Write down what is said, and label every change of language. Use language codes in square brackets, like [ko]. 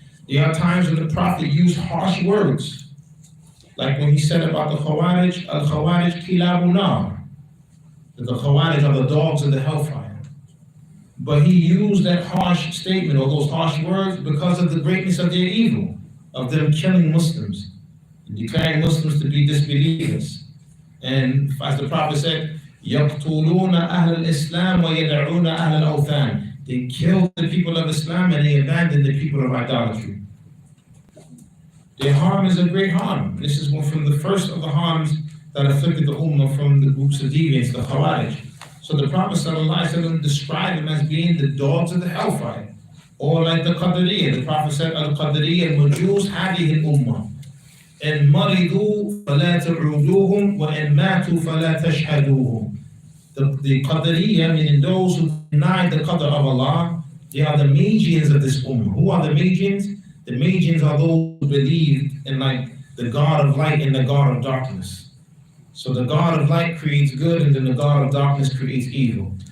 [en] There are times when the Prophet used harsh words, like when he said about the Khawarij, [ar] al-Khawarij kilabu nar, [en] that the Khawarij are the dogs of the hellfire. But he used that harsh statement or those harsh words because of the greatness of their evil, of them killing Muslims, and declaring Muslims to be disbelievers. And as the Prophet said, [ar] يَقْتُلُونَ أَهْلَ الْإِسْلَامِ وَيَدَعُونَ أَهْلَ الْأَوْثَانِ. [en] They killed the people of Islam and they abandoned the people of idolatry. Their harm is a great harm. This is one from the first of the harms that afflicted the Ummah from the groups of deviants, the Khawarij. So the Prophet ﷺ described them as being the dogs of the hellfire. Or like the Qadariyah. The Prophet said, [ar] Al-Qadariyah al-Majus hadihi al-Ummah. إن مرضوا فلا تعودوهم وإن ماتوا فلا تشهدوهم. [en] The Qadariyah, meaning those who deny the Qadr of Allah, they are the Magians of this Ummah. Who are the Magians? The Magians are those who believe in like the God of light and the God of darkness. So the God of light creates good and then the God of darkness creates evil.